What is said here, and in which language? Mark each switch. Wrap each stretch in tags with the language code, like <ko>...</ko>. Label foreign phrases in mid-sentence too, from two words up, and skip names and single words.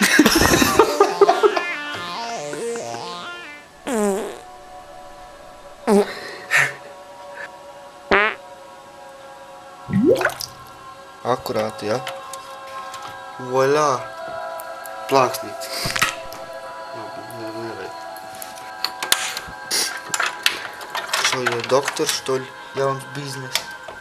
<lv>Akurāti, ja? Voļā! Plāksnīts.</lv> <ru>Что, я доктор, что ли?</ru> <lv>Jauns biznes.</lv>